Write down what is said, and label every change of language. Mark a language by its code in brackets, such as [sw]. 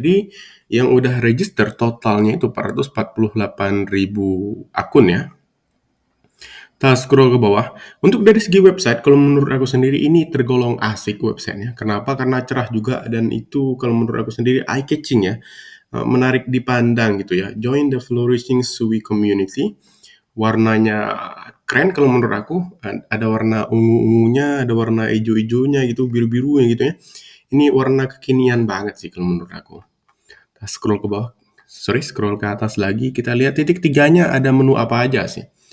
[id] Jadi yang udah register totalnya itu 448.000 akun ya. Kita scroll ke bawah. Untuk dari segi website, kalau menurut aku sendiri ini tergolong asik websitenya. Kenapa? Karena cerah juga dan itu kalau menurut aku sendiri eye catching ya. Menarik dipandang gitu ya. [en] Join the flourishing Sui community. [id] Warnanya keren kalau menurut aku. Ada warna ungu-ungunya, ada warna hijau-hijaunya gitu, biru-birunya gitu ya. Ini warna kekinian banget sih kalau menurut aku. Kita scroll ke bawah. Scroll ke atas lagi. Kita lihat titik tiganya ada menu apa aja sih.